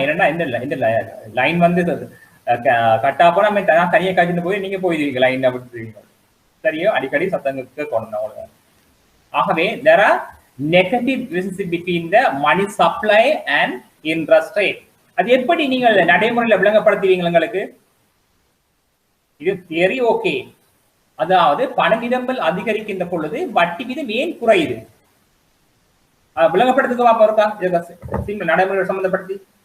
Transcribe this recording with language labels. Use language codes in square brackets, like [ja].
[ta] என்னன்னா இந்த லைன் கட்டா போனா நான் தனியா காய்ச்சிட்டு போய் நீங்க போயிருவீங்க, லைன் விட்டுருவீங்க. சரியோ? அடிக்கடி சத்தங்க கேட்கணும். ஆகவே [en] there are negative relationship between the money supply and interest rate. [ta] அது எப்படி நீங்கள் நடைமுறையில் விளங்கப்படுத்துவீங்க எங்களுக்கு? இது தியரி ஓகே. அதாவது பண நிரம்பல் அதிகரிக்கின்ற பொழுது வட்டி வீதம் ஏன் குறையுது? விளங்கப்படுத்துக்கு வாப்பா இருக்கா நடைமுறை சம்பந்தப்படுத்தி?